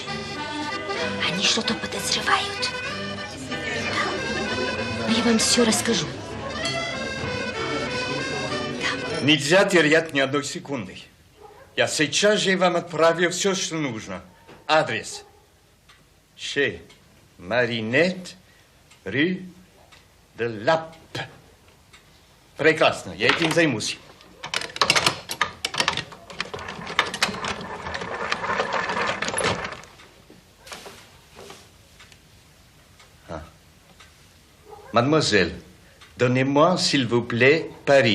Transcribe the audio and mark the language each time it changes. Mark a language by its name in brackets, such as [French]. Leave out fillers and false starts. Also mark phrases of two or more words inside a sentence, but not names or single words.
[Russian] Они что-то подозревают. Да. Я вам все расскажу. Нельзя терять ни одной секунды. Я сейчас же вам отправлю все, что нужно. Адрес. [French] Chez Marinette, rue de Lappe. [Russian] Прекрасно, я этим займусь. [French] Mademoiselle, donnez-moi, s'il vous plaît, Paris.